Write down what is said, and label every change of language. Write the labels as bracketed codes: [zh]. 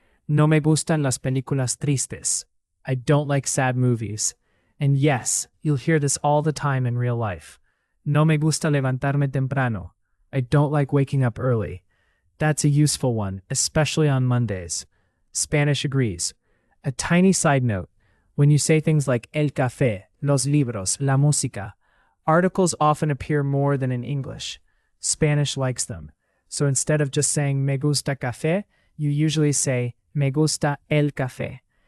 [es] No me gustan las películas tristes. [en] I don't like sad movies. And yes, you'll hear this all the time in real life. [es] No me gusta levantarme temprano. [en] I don't like waking up early. That's a useful one, especially on Mondays. Spanish agrees. A tiny side note. When you say things like el café, los libros, la música, articles often appear more than in English. Spanish likes them. So instead of just saying [es] me gusta café, [en] you usually say [es] me gusta el café.